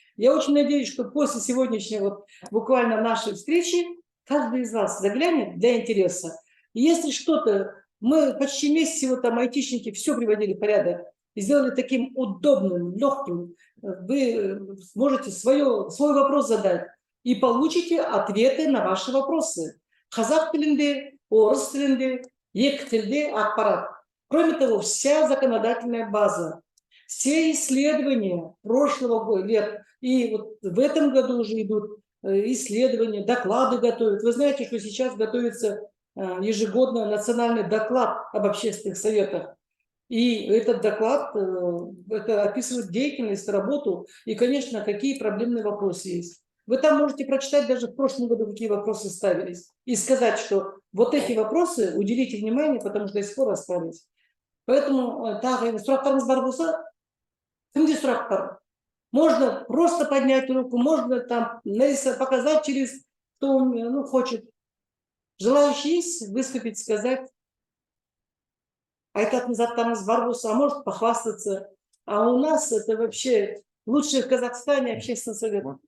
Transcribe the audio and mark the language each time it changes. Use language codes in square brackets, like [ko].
[ru] Я очень надеюсь, что после сегодняшней вот буквально нашей встречи каждый из вас заглянет для интереса. И если что-то, мы почти месяц всего там айтишники все приводили в порядок и сделали таким удобным, легким, вы сможете свой вопрос задать и получите ответы на ваши вопросы. [kk] Казах тілінде, орыс тілінде, екі тілде ақпарат. [ru] Кроме того, вся законодательная база, все исследования прошлого лет, и вот в этом году уже идут исследования, доклады готовят. Вы знаете, что сейчас готовится ежегодно национальный доклад об общественных советах. И этот доклад это описывает деятельность, работу и, конечно, какие проблемные вопросы есть. Вы там можете прочитать даже в прошлом году, какие вопросы ставились, и сказать, что вот эти вопросы уделите внимание, потому что до сих пор остались. Поэтому [kk] сұрақтарыңыз бар болса, кімде сұрақ бар? [ru] Можно просто поднять руку, можно там показать через кто хочет. Желающие есть выступить, сказать. [kk] Айтатын заттарыңыз бар болса, [ru] а может похвастаться. А у нас это вообще лучший в Казахстане общественный совет.